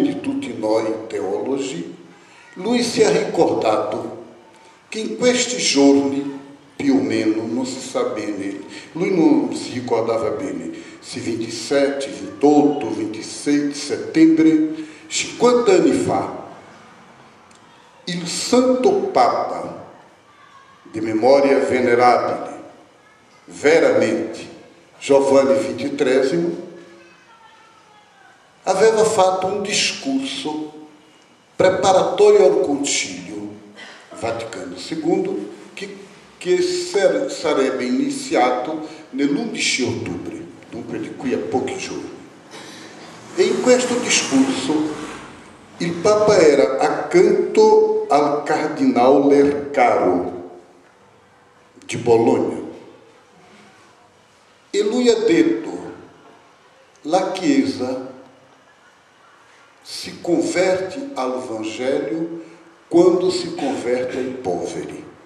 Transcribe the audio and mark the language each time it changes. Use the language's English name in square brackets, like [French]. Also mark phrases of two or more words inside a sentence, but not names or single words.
[Italian] di tutti noi teologi, lui si è ricordato che in questi giorni, più o meno, non si sa bene, lui non si ricordava bene, se 27, 28, 26 di settembre, 50 anni fa, il Santo Papa, di memoria venerabile, veramente, Giovanni XXIII, aveva fatto un discorso [Portuguese] preparatório ao [Italian] Concílio Vaticano II, che sarebbe iniziato nell'11 ottobre, dunque di qui a pochi giorni. E in questo discorso il Papa era accanto al Cardinal Lercaro di Bologna e lui ha detto: la Chiesa si converte al Vangelo quando si converte ai poveri.